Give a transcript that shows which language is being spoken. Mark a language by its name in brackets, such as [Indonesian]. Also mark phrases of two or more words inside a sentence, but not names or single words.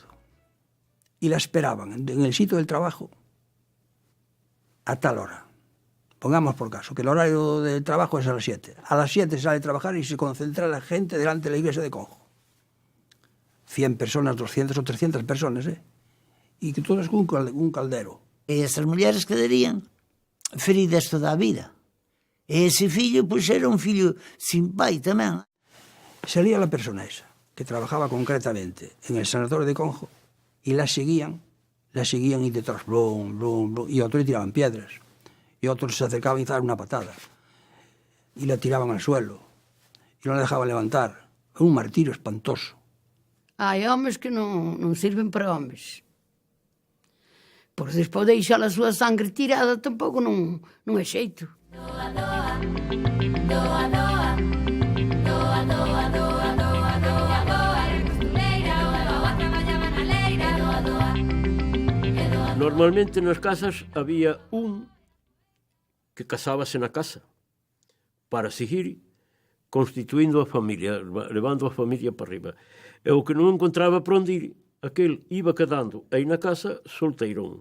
[Spanish] Y la esperaban en el sitio del trabajo a tal hora. Pongamos por caso que el horario del trabajo es a las 7. A las 7 sale a trabajar y se concentra la gente delante de la iglesia de Conjo. 100 personas, 200 o 300 personas, Y que todas con un caldero. [Galician] E esas mulleres quedarían feridas toda a vida. E ese fillo, pois, era un fillo sin pai tamén. [Spanish] Salía la persona esa, que trabajaba concretamente en el sanatorio de Conjo, y la seguían y detrás, blum, blum, blum, y otros le tiraban piedras, y otros se acercaban y daban una patada, y la tiraban al suelo, y no la dejaban levantar. Un martirio espantoso. [Galician] Hai homes que non sirven para homes. Por despois deixar a súa sangre tirada tampouco non é xeito. Doa, doa, doa, doa, doa, doa, doa, doa, doa, doa, era costureira, doa, traballaba na leira, doa, doa, e doa. Normalmente nas casas había un que casábase na casa para seguir constituindo a familia, levando a familia para arriba. E o que non encontraba por onde ir, aquel iba quedando aí na casa solteirón.